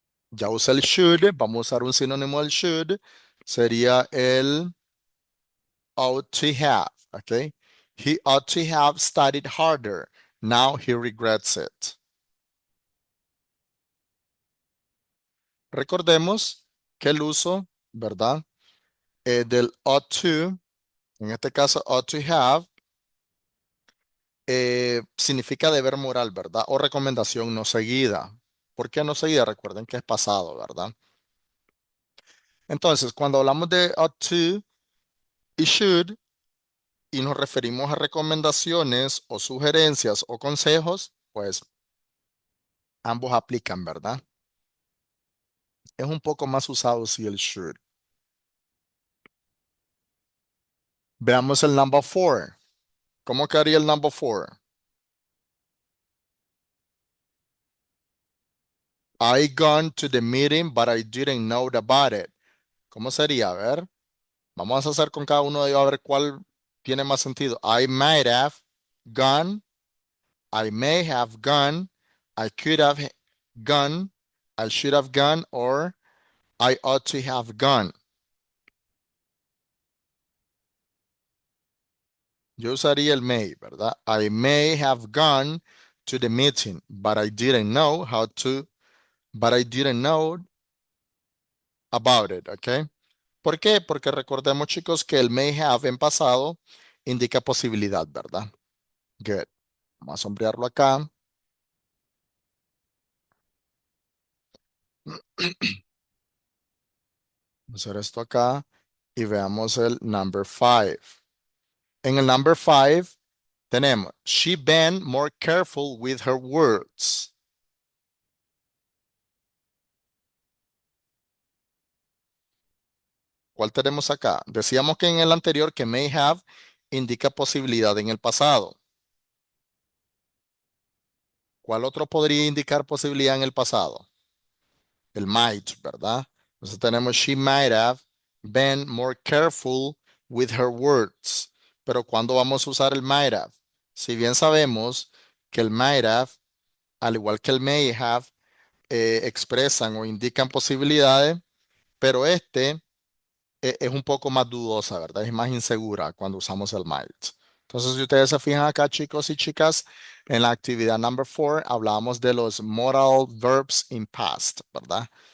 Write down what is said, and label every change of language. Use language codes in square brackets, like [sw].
[es] Ya usé el should, vamos a usar un sinónimo del should, sería el ought to have, ¿ok? [en] He ought to have studied harder, now he regrets it. [es] Recordemos que el uso, ¿verdad? Del ought to, en este caso ought to have, significa deber moral, ¿verdad? O recomendación no seguida. ¿Por qué no seguida? Recuerden que es pasado, ¿verdad? Entonces, cuando hablamos de ought to y should y nos referimos a recomendaciones o sugerencias o consejos, pues ambos aplican, ¿verdad? Es un poco más usado si el should. Veamos el number 4. ¿Cómo quedaría el number 4? [en] I gone to the meeting, but I didn't know about it. [es] ¿Cómo sería? A ver. Vamos a hacer con cada uno de ellos a ver cuál tiene más sentido. [en] I might have gone, I may have gone, I could have gone, I should have gone, or I ought to have gone. [es] Yo usaría el may, ¿verdad? [en] I may have gone to the meeting, but I didn't know how to, but I didn't know about it, ¿ok? [es] ¿Por qué? Porque recordemos, chicos, que el may have en pasado indica posibilidad, ¿verdad? Good. Vamos a sombrearlo acá. Vamos a hacer esto acá y veamos el number five. En el [en] number five [es] tenemos, [en] she been more careful with her words. [es] ¿Cuál tenemos acá? Decíamos que en el anterior que may have indica posibilidad en el pasado. ¿Cuál otro podría indicar posibilidad en el pasado? El might, ¿verdad? Entonces tenemos [en] she might have been more careful with her words. [es] Pero ¿cuándo vamos a usar el might have? Si bien sabemos que el might have, al igual que el may have, expresan o indican posibilidades, pero este es un poco más dudosa, ¿verdad? Es más insegura cuando usamos el might. Entonces, si ustedes se fijan acá, chicos y chicas, en la actividad number four hablábamos de los modal verbs in past, ¿verdad?